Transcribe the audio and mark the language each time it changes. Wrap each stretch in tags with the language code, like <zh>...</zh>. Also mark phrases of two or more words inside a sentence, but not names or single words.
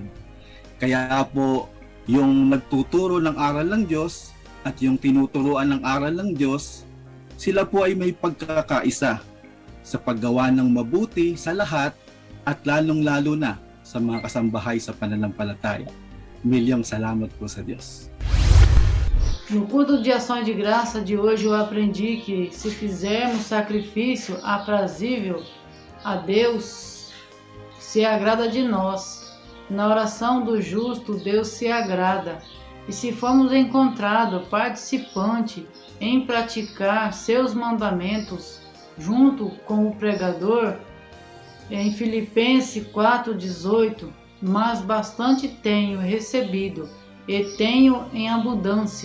<tl>Kaya po yung nagtuturo ng aral ng Diyos at yung tinuturuan ng aral ng Diyos, sila po ay may pagkakaisa sa paggawa ng mabuti sa lahat at lalong-lalo na sa mga kasambahay sa pananampalataya. Milyong salamat po sa Diyos.</tl> <pt>No culto de ações de graça de hoje eu aprendi que se fizermos sacrifício aprazível a Deus, se agrada de nós. Na oração do justo, Deus se agrada. E se formos encontrados participante em praticar seus mandamentos junto com o pregador, em Filipenses 4:18, mas bastante tenho recebido e tenho em abundância.</pt>